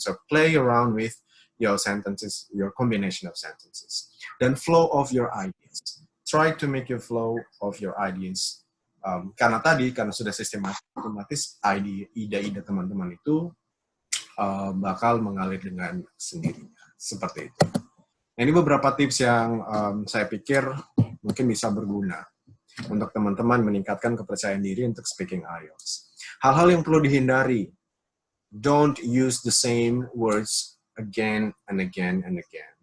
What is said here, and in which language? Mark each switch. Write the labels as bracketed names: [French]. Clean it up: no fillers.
[English] So play around with your sentences, your combination of sentences. Dan flow of your ideas. Try to make your flow of your ideas. [Indonesian] Karena sudah sistematis ide-ide teman-teman itu bakal mengalir dengan sendirinya. Seperti itu. Ini beberapa tips yang saya pikir mungkin bisa berguna untuk teman-teman meningkatkan kepercayaan diri untuk speaking IELTS. Hal-hal yang perlu dihindari. [English] Don't use the same words again and again and again.